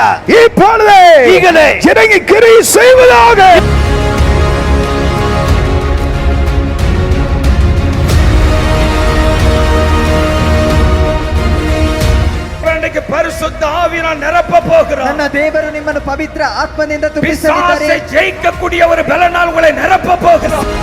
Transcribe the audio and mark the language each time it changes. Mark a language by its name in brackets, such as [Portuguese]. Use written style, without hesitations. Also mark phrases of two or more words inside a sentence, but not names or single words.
[Tamil] இப்பொழுதே [Kannada] ಈಗಲೇ [Tamil] இறங்கி கிரியை செய்வதாக. பரிசுத்த ஆவியினால் நிரப்ப போகிறார். [Kannada] ನನ್ನ ದೇವರು ನಿಮ್ಮನ್ನು ಪವಿತ್ರ ಆತ್ಮದಿಂದ ತುಂಬಿಸಲಿದ್ದಾರೆ. [Tamil] பிசாசை ஜெயிக்கக்கூடிய ஒரு பலனால் உங்களை நிரப்ப போகிறார்.